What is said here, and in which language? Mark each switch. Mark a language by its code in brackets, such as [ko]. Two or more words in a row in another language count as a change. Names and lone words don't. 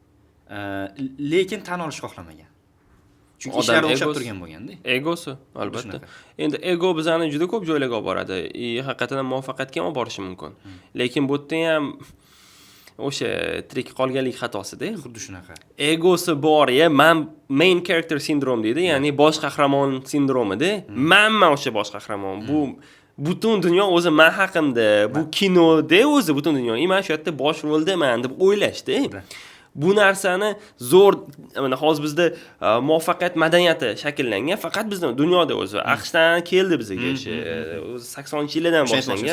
[uz] Lekin tan olish xohlamagan. Chunki ishlar o'xshab turgan bo'lganda. Egosi, albatta. Endi ego bizani juda ko'p joylarga olib boradi. Haqiqatan muvaffaqiyatga olib borishi mumkin. Lekin bu yerda ham o'sha tirik qolganlik xatosida. Xuddi shunaqa. Egosi bor, [en] main character syndrome [uz] deydi, ya'ni bosh qahramon sindromida. Manman o'sha bosh qahramon. Bu butun dunyo o'zi men haqimda, bu kinoda o'zi butun dunyo. Men shu yerda bosh roldaman deb o'ylashdi. Bu narsani zo'r, mana hozir bizda muvaffaqiyat madaniyati shakllangan, faqat bizda dunyoda o'zi AQShdan keldi bizga o'sha 80-yillardan boshlangan.